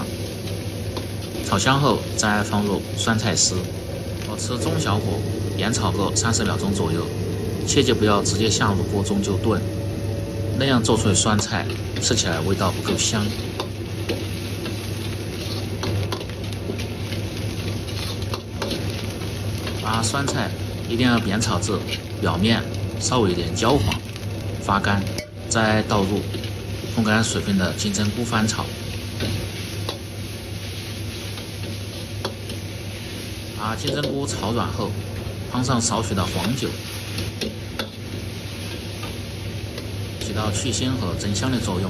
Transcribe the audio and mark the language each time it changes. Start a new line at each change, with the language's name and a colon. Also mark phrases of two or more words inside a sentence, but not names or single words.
Chinese: 炒香後再放入酸菜絲，保持中小火煸炒個30秒鐘左右，切記不要直接下入鍋中就燉，那樣做出的酸菜吃起来味道不夠香。把酸菜一定要煸炒至表面稍微有點焦黃發乾，再倒入烘乾水分的金針菇翻炒。把金針菇炒軟後，放上少許的黃酒，起到去腥和增香的作用。